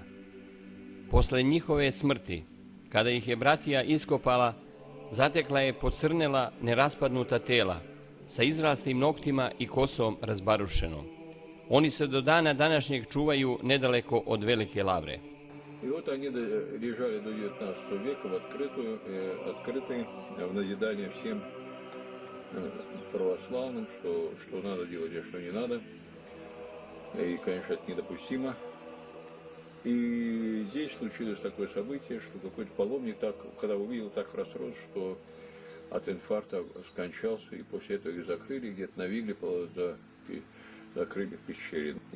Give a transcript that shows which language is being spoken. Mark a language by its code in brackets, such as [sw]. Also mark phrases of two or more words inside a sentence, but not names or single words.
[sr] Posle njihove smrti, kada ih je bratija iskopala, zatekla je pocrnela neraspadnuta tela, sa izraslim noktima i kosom razbarušenom. Oni se do dana današnjeg čuvaju nedaleko od Velike Lavre. [ru] И вот они лежали до 19 века в открытые, в назидание всем православным, что надо делать, а что не надо. И, конечно, это недопустимо. И здесь случилось такое событие, что какой-то паломник, когда увидел, так расстроился, что от инфаркта скончался, и после этого их закрыли, где-то на Вигле закрыли в пещере.